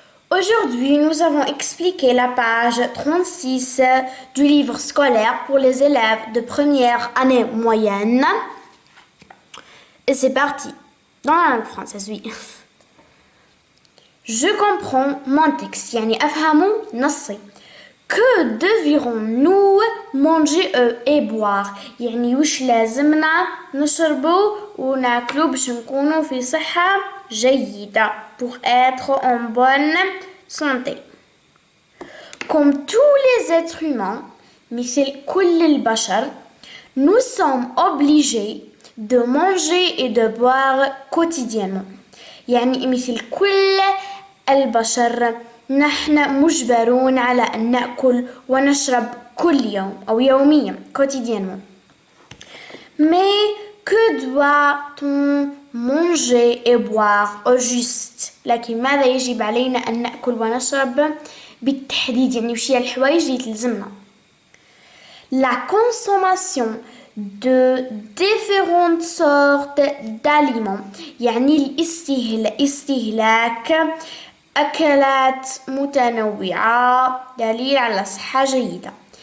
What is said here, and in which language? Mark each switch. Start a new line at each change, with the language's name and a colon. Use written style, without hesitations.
French: Aujourd'hui, nous avons expliqué la page 36 du livre scolaire pour les élèves de première année moyenne. Et c'est parti, dans la langue française, oui. Je comprends mon texte,
Arabic: يعني أفهم نصي.
French: Que devrons-nous manger et boire؟
Arabic: يعني وش لازمنا نشربه وناكله باش نكونوا في صحة جيدة
French: pour être en bonne santé. Comme tous les êtres humains,
Arabic: مثل كل البشر,
French: nous sommes obligés de manger et de boire quotidiennement.
Arabic: يعني مثل كل البشر نحن مجبرون على أن نأكل ونشرب كل يوم أو يوميا quotidiennement.
French: Mais que doit-on manger et boire au juste؟
Arabic: لكن ماذا يجب علينا أن نأكل ونشرب بالتحديد؟ يعني وش هي الحوايج اللي تلزمنا؟
French: La consommation de différentes sortes d'aliments
Arabic: يعني الاستهلاك أكلات متنوعة دليل على صحة جيدة.